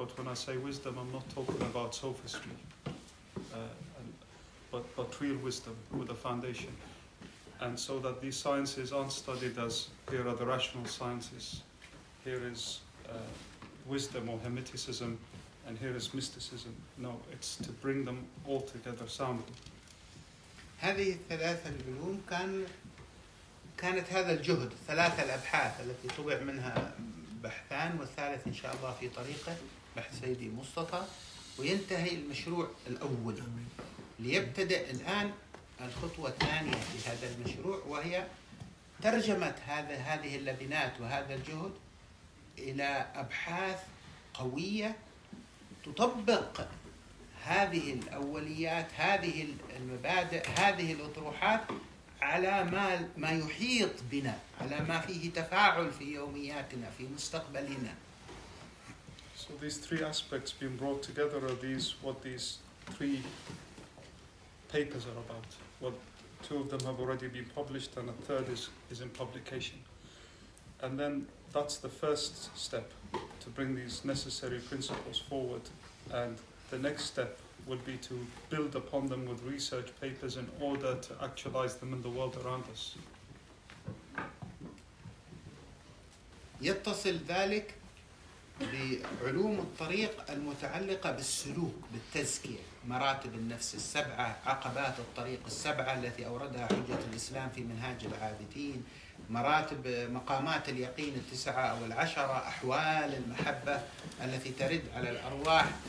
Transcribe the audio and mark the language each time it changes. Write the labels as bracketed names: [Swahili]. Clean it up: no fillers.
[English] But when I say wisdom, I'm not talking about sophistry, but real wisdom with a foundation. And so that these sciences aren't studied as, here are the rational sciences, here is wisdom or hermeticism, and here is mysticism. No, it's to bring them all together soundly. [Arabic] هذه الثلاثة العلوم كانت هذا الجهد، ثلاثة الأبحاث التي طبع منها بحثان، والثالث إن شاء الله في طريقه، بحث سيدي مصطفى، وينتهي المشروع الأول ليبتدأ الآن الخطوة الثانية في هذا المشروع، وهي ترجمة هذه اللبنات وهذا الجهد إلى أبحاث قوية تطبق هذه الأوليات، هذه المبادئ، هذه الأطروحات على ما يحيط بنا، على ما فيه تفاعل في يومياتنا، في مستقبلنا. [English] So these three aspects being brought together are what these three papers are about. Well, two of them have already been published and a third is in publication. And then that's the first step, to bring these necessary principles forward. And the next step would be to build upon them with research papers in order to actualize them in the world around us. [Arabic] يتصل ذلك بعلوم الطريق المتعلقة بالسلوك، بالتزكية، مراتب النفس السبعة، عقبات الطريق السبعة التي أوردها حجة الإسلام في منهاج العابدين، مراتب مقامات اليقين التسعة أو العشرة، أحوال المحبة التي ترد على الأرواح.